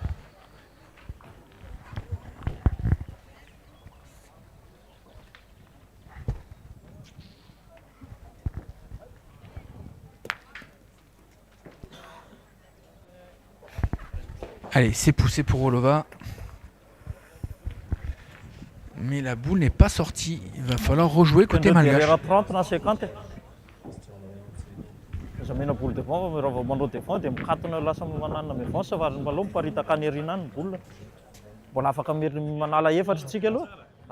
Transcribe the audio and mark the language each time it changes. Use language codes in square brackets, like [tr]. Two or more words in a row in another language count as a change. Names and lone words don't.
[fr] Allez, c'est poussé pour Olova. Mais la boule n'est pas sortie. Il va falloir rejouer côté malgache. [mg] Zamena [fr] boule devant, [mg] raha manao devant dia mikatona lasa manana devant sa vary mbaloha miparitaka any aoriana any ny boule. Mbola afaka manala efatra isika aloha. Ha?